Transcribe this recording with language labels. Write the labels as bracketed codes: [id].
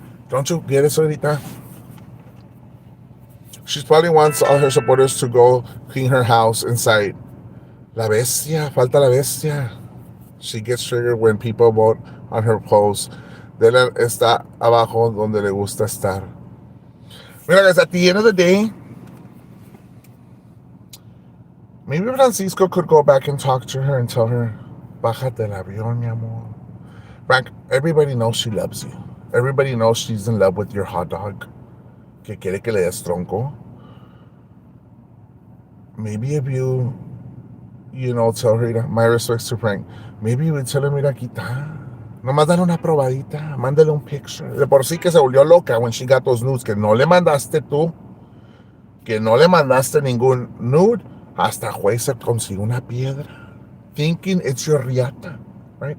[en] Don't you get it, señorita? She probably wants all her supporters to go clean her house inside. [es] La bestia, falta la bestia. [en] She gets triggered when people vote on her post. Dela está abajo donde le gusta estar. Mira, guys, at the end of the day, Maybe Francisco could go back and talk to her and tell her, [es] bájate el avión, mi amor. [en] Frank, everybody knows she loves you. Everybody knows she's in love with your hot dog. [es] Que quiere que le des tronco. [en] Maybe if you tell her, my respects to Frank, maybe you would tell her, [es] mira, quita. Nomás dale una probadita, mándale un picture. De por sí que se volvió loca [en] when she got those nudes, [es] que no le mandaste tú, que no le mandaste ningún nude, hasta juez se consigue una piedra, [en] thinking it's your [es] riata, right?